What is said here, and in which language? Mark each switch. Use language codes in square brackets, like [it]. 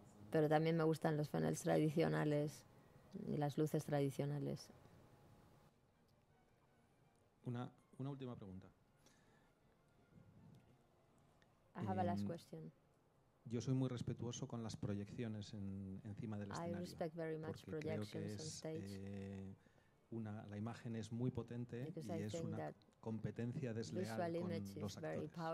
[es] Pero también me gustan los Fresnels tradicionales y las luces tradicionales. Una última pregunta. [en] I have a last question. [es] Yo soy muy respetuoso con las proyecciones encima del escenario. [en] I respect very much projections on stage. [es] La imagen es muy potente y es una competencia desleal con los actores.